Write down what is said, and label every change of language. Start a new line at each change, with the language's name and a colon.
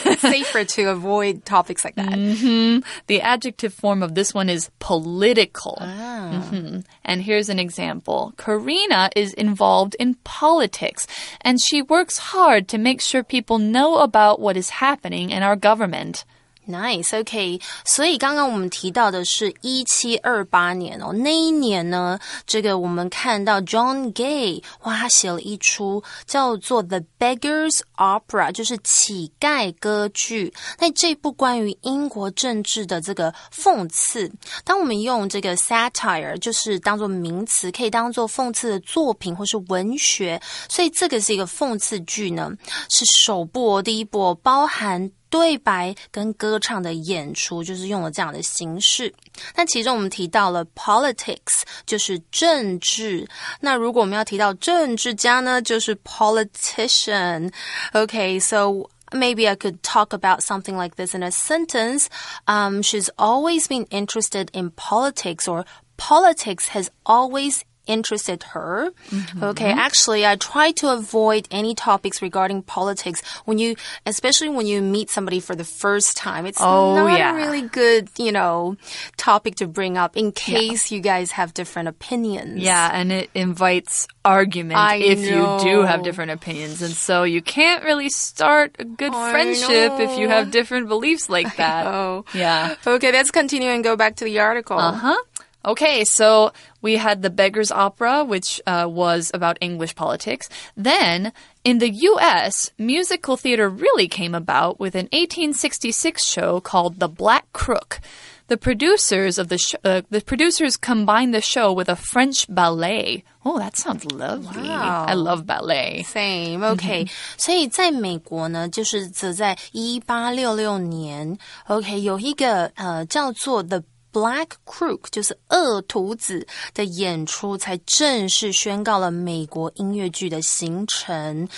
English: It's safer to avoid topics like that. The adjective form of this one is political. And here's an example. Karina is involved in politics and she works hard to make sure people know about what is happening in our government. Nice, okay.
Chinese: 所以刚刚我们提到的是1728年哦，那一年呢，这个我们看到 John Gay， 哇，他写了一出叫做 The Beggar's Opera， 就是乞丐歌剧。那这部关于英国政治的这个讽刺，当我们用这个 satire， 就是当作名词，可以当作讽刺的作品或是文学，所以这个是一个讽刺剧呢，是首部第一部包含对白跟歌唱的演出，就是用了这样的形式。那其中我们提到了 politics， 就是政治。那如果我们要提到政治家呢，就是 politician.
English: Okay, so maybe I could talk about something like this in a sentence. She's always been interested in politics, or politics has always interested her. Okay, actually, I try to avoid any topics regarding politics especially when you meet somebody for the first time. It's not a really good, topic to bring up in case you guys have different opinions. Yeah, and it invites argument if you do have different opinions. And so you can't really start a good friendship if you have different beliefs like that. Yeah. Okay, let's continue and go back to the article. Okay, so we had the Beggar's Opera, which was about English politics. Then, in the U.S., musical theater really came about with an 1866 show called The Black Crook. The producers combined the show with a French ballet. Oh, that sounds lovely. Wow. I love ballet. Same, okay.
Chinese: 所以在美国呢，就是则在1866年 ，OK， 有一个叫做 The Black Crook， 就是恶徒子的演出才正式宣告了美国音乐剧的形成。